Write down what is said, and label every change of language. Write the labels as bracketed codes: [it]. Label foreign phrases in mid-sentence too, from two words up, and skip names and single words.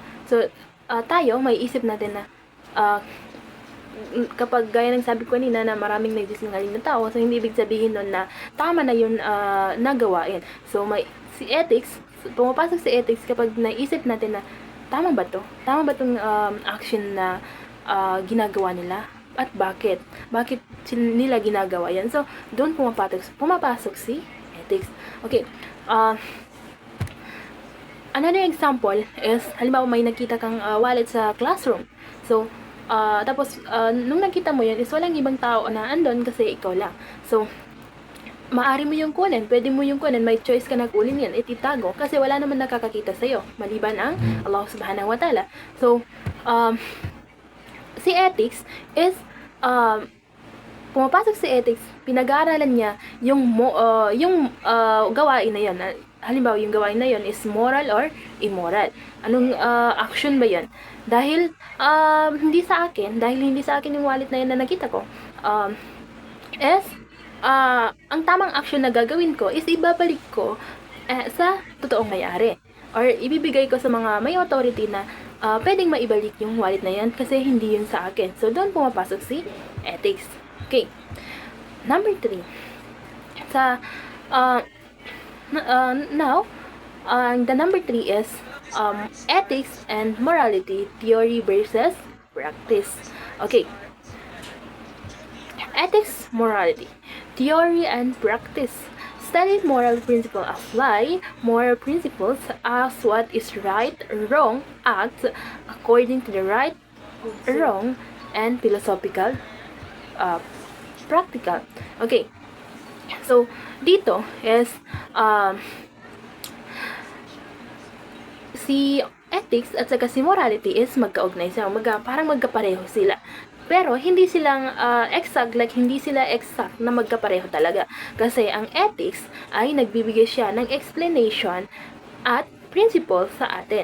[tl] So, tayo, may isip natin na, kapag gaya ng sabi ko kanina na maraming nagsisinungaling na tao, so hindi ibig sabihin nun na tama na yun nagawain. So, si ethics, pumapasok si ethics kapag naisip natin na tama ba to? Tama ba tong action na ginagawa nila? At bakit? Bakit nila ginagawa yan? So, doon pumapasok si ethics. [en] Okay. Another example is, [tl] halimbawa may nakita kang wallet sa classroom. So, tapos, nung nakita mo yan, is walang ibang tao na andon kasi ikaw lang. So, maari mo yung kunin, pwede mo yung kunin, may choice ka na kunin yan, ititago, kasi wala naman nakakakita sa'yo, maliban ang Allah [ar] سبحانه وتعالى. [tl] So, si ethics is, pumapasok si ethics, pinag-aaralan niya yung gawain na yun. Halimbawa, yung gawain na yun is [en] moral or immoral. [tl] Anong action ba yun? Dahil hindi sa akin yung wallet na yun na nakita ko, ang tamang action na gagawin ko is ibabalik ko sa totoong may-ari. Or ibibigay ko sa mga may authority na pwedeng maibalik yung wallet na yan kasi hindi yun sa akin. So, doon pumapasok si ethics. [en] Okay. Number 3. Now, the number 3 is ethics and morality, theory versus practice. Okay. Ethics, morality, theory and practice. Study moral principles apply moral principles as what is right, wrong, act according to the right, wrong, and philosophical, practical. Okay. So, [tl] dito is si ethics at saka si morality is magkaugnay sila, parang magkapareho sila. Pero hindi silang hindi sila exact na magkapareho talaga. Kasi ang ethics ay nagbibigay siya ng explanation at principle sa atin.